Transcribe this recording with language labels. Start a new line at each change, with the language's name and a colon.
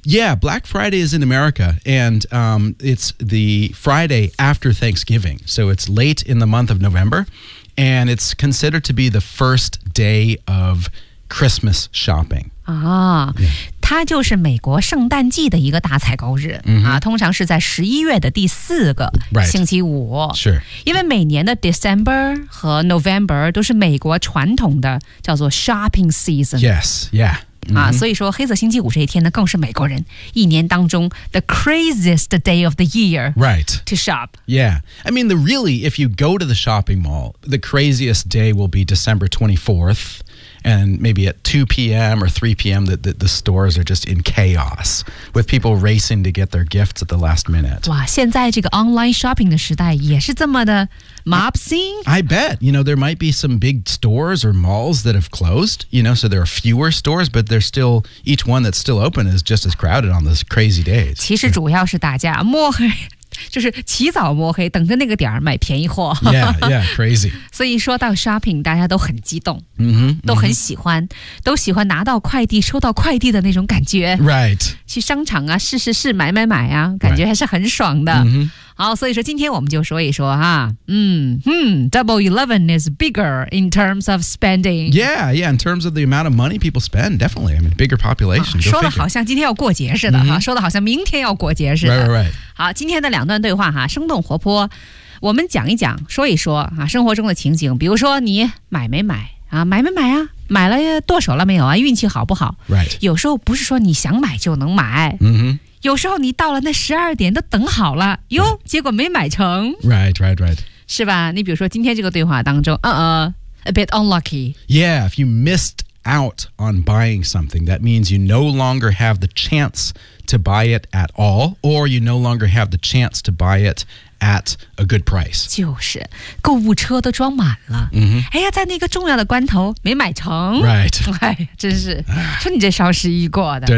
English: Yeah, Black Friday is in America and it's the Friday after Thanksgiving so it's late in the month of November and it's considered to be the first day of Christmas shopping 啊、oh. yeah.
Chinese: 它就是美国圣诞季的一个大采购日、 mm-hmm. 啊、通常是在十一月的第四个星期五、
English: right. sure.
Chinese: 因为每年的 December 和 November 都是美国传统的叫做
English: shopping season Yes, yeah、
Chinese: mm-hmm. 啊、所以说黑色星期五这一天呢更是美国人一年当中
English: the craziest day of the year、 right. to shop Yeah, I mean really if you go to the shopping mall the craziest day will be December 24thAnd maybe at 2 p.m. or 3 p.m., the stores are just in chaos with people racing to get their gifts at the last minute. 哇，现在这个 online shopping 的时代也是这么的 mob scene? I bet. You know, there might be some big stores or malls that have closed, you know, so there are fewer stores, but they're still, each one that's still open is just as crowded on those crazy days.
Chinese: 其实主要是大家摸黑。就是起早摸黑等着那个点儿买便宜货
English: Yeah, crazy
Chinese: 所以说到 shopping 大家都很激动、 mm-hmm, 都很喜欢、mm-hmm. 都喜欢拿到快递收到快递的那种感觉
English: Right
Chinese: 去商场啊试买啊感觉还是很爽的、 mm-hmm. 好所以说今天我们就说一说哈、
English: Double 11 is bigger in terms of spending Yeah, in terms of the amount of money people spend Definitely, I mean, bigger population、
Chinese: 啊、说的好像今天要过节似的、mm-hmm. 说的好像明天要过节似的
English: Right
Chinese: 好，今天的两段对话哈，生动活泼。我们讲一讲，说一说啊，生活中的情景。比如说，你买没买啊？买没买啊？买了剁手了没有啊？运气好不好？
English: Right.
Chinese: 有时候不是说你想买就能买。 Mm-hmm. 有时候你到了那十二点都等好了哟，结果没买成。
English: Right, right, right.
Chinese: 是吧？你比如说今天这个对话当中，
English: a bit unlucky. Yeah, if you missed out on buying something, that means you no longer have the chance to buy it at all, or you no longer have the chance to buy it at a good price.
Chinese: 就是，购物车都装满了。 Mm-hmm. 哎呀，在那个重要的关头没买成。
English: Right.
Chinese: 哎，真是，说你这双十一过的。